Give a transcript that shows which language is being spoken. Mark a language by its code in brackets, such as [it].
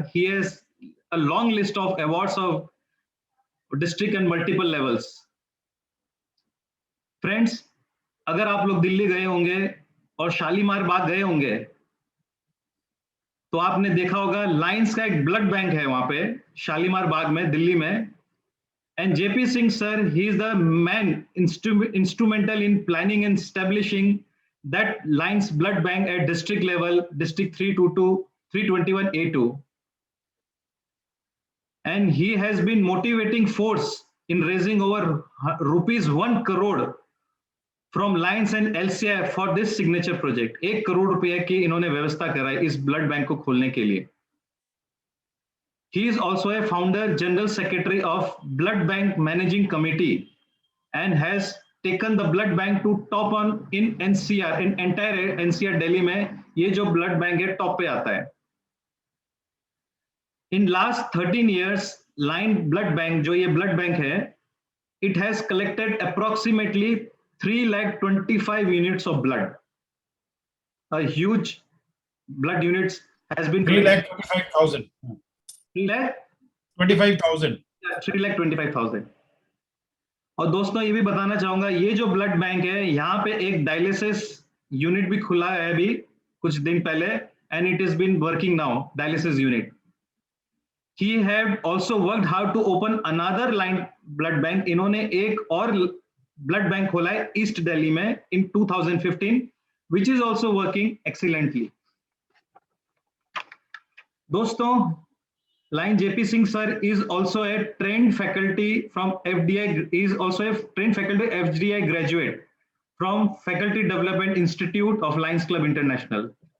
[en] He has a long list of awards of district and multiple levels. [hi] Friends, अगर आप लोग दिल्ली गए होंगे और शालीमार बाग गए होंगे तो आपने देखा होगा लायंस का एक ब्लड बैंक है वहां पे शालीमार बाग में, दिल्ली में. [en] And JP Singh sir, he is the man instrumental in planning and establishing that Lions blood bank at district level, district 321A2. And he has been motivating force in raising over rupees 1 crore from Lions and LCI for this signature project. [hi] 1 crore रुपए की इन्होंने व्यवस्था कराई इस blood bank को खोलने के लिए. [en] He is also a founder, general secretary of Blood Bank Managing Committee and has taken the blood bank to top on in NCR, in entire NCR Delhi [hi] में ये जो blood bank है top पे आता है. [en] In last 13 years, Lion Blood Bank [hi] जो ये blood bank है, [en] it has collected approximately 325 units of blood. A huge blood units has been 3,25,000. 25,000. 3,25,000. [hi] और दोस्तों ये भी बताना चाहूंगा, ये जो ब्लड बैंक है, यहाँ पे एक डायलिसिस यूनिट भी खुला है अभी कुछ दिन पहले, [en] and it is been working now, [hi] dialysis unit. [en] He had also worked hard to open another line blood bank. [hi] इन्होंने एक और ब्लड बैंक खोला है ईस्ट दिल्ली में [en] in 2015, which is also working excellently. दोस्तों, Lion JP Singh sir is also a trained faculty from FDI, is also a trained faculty FDI graduate from Faculty Development Institute of Lions Club International.